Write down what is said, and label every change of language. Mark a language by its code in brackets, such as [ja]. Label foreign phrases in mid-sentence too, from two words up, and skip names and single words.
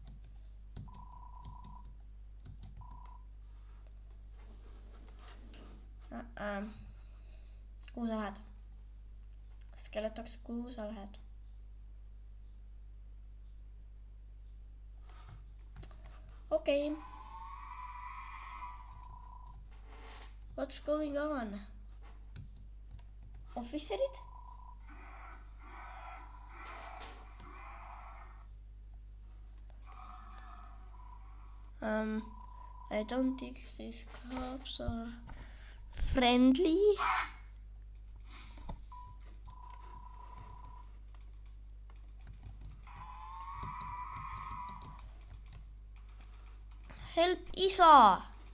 [et] Kuhu sa lähed? Skeletoks, kuhu sa lähed? Okei. [en] What's going on? [et] Officerid? [en] I don't think these cops are friendly. Help isa!